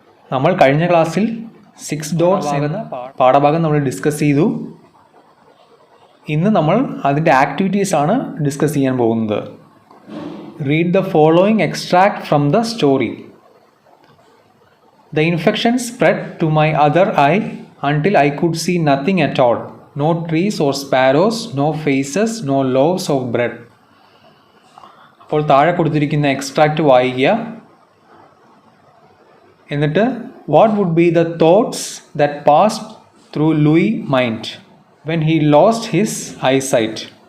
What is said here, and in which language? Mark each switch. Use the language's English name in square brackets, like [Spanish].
[Malayalam] നമ്മൾ കഴിഞ്ഞ ക്ലാസ്സിൽ 6 ഡോട്ട്സ് എന്ന പാഠഭാഗം നമ്മൾ ഡിസ്കസ് ചെയ്തു. ഇന്ന് നമ്മൾ അതിൻ്റെ ആക്ടിവിറ്റീസാണ് ഡിസ്കസ് ചെയ്യാൻ പോകുന്നത്. [English] Read the following extract from the story. The infection spread to my other eye until I could see nothing at all. No trees or sparrows, no faces, no loaves of bread. [Malayalam] അപ്പോൾ താഴെ കൊടുത്തിരിക്കുന്ന extract വായിക്കുക. [English] എന്നിട്ട് what would be the thoughts that passed through Louis mind when he lost his eyesight.